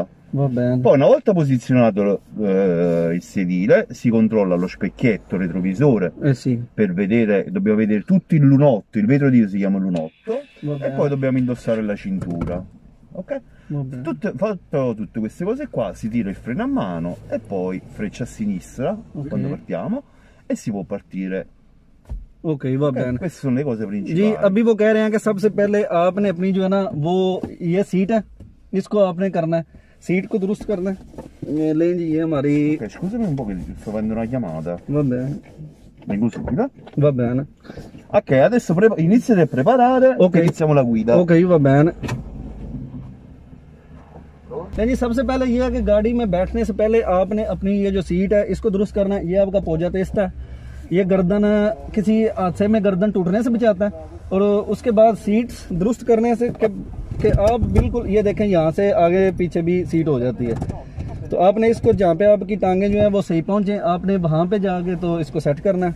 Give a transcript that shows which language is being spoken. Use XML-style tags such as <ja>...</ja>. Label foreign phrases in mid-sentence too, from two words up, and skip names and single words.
<it>Poi una volta posizionato il sedile si controlla lo specchietto retrovisore per vedere, dobbiamo vedere tutto il lunotto, il vetro di si chiama lunotto, e poi dobbiamo indossare la cintura. Ok? Fatto tutte queste cose qua, si tira il freno a mano e poi freccia a sinistra quando partiamo e si può partire. Ok, va bene। Queste sono le cose principali।</it> <hi>जी अभी वो कह रहे हैं कि सबसे पहले आपने अपनी जो है ना वो ये सीट है, इसको आपने करना है, सीट को दुरुस्त करना है। ले जी ये हमारी</hi> <it>scusami un po' che sto facendo una chiamata। Va bene। Vengo subito। Va bene। Ok, adesso iniziate a preparare e iniziamo la guida। Ok, va bene।</it> <hi>नहीं, सबसे पहले ये है कि गाड़ी में बैठने से पहले आपने अपनी ये जो सीट है इसको दुरुस्त करना है। ये आपका पोजा तेस्ता है, ये गर्दन किसी हादसे में गर्दन टूटने से बचाता है। और उसके बाद सीट दुरुस्त करने से कि आप बिल्कुल ये देखें यहाँ से आगे पीछे भी सीट हो जाती है, तो आपने इसको जहाँ पे आपकी टांगें जो है वो सही पहुँचे आपने वहाँ पे जाके तो इसको सेट करना है।</hi>